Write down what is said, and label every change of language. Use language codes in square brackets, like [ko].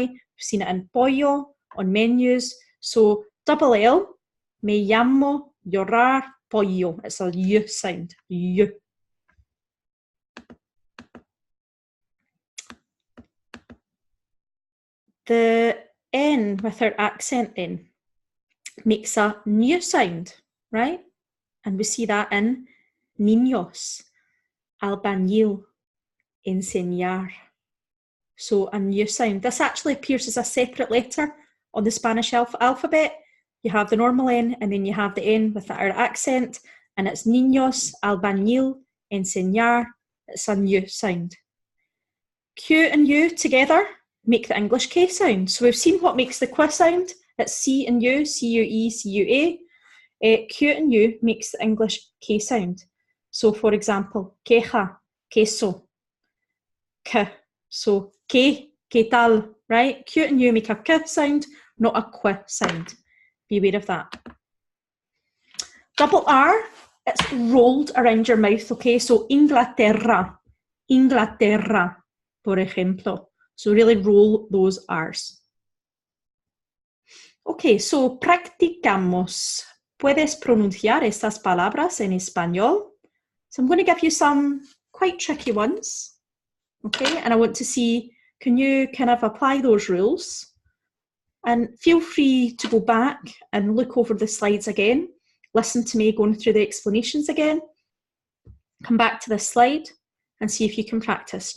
[en] We've seen it in pollo, on menus. So double L, [es] me llamo, llorar, pollo. [en] It's a Y sound, Y. The N with our accent in makes a N sound, right? And we see that in niños, albañil, enseñar. So a N sound. This actually appears as a separate letter on the Spanish alphabet. You have the normal N and then you have the N with our accent, and it's niños, albañil, enseñar. It's a N sound. Q and U together make the English K sound. So we've seen what makes the Q sound. It's C and U, C-U-E, C-U-A. Q and U makes the English K sound. So, for example, queja, queso, K. So, [es] ¿qué tal, [en] right? Q and U make a K sound, not a Q sound. Be aware of that. Double R, it's rolled around your mouth, okay? So, Inglaterra, Inglaterra, [es] por ejemplo. [en] So, really roll those R's. Okay, so [es] practicamos. Puedes pronunciar estas palabras en español? [en] So I'm going to give you some quite tricky ones, okay? And I want to see, can you kind of apply those rules? And feel free to go back and look over the slides again. Listen to me going through the explanations again. Come back to this slide and see if you can practice.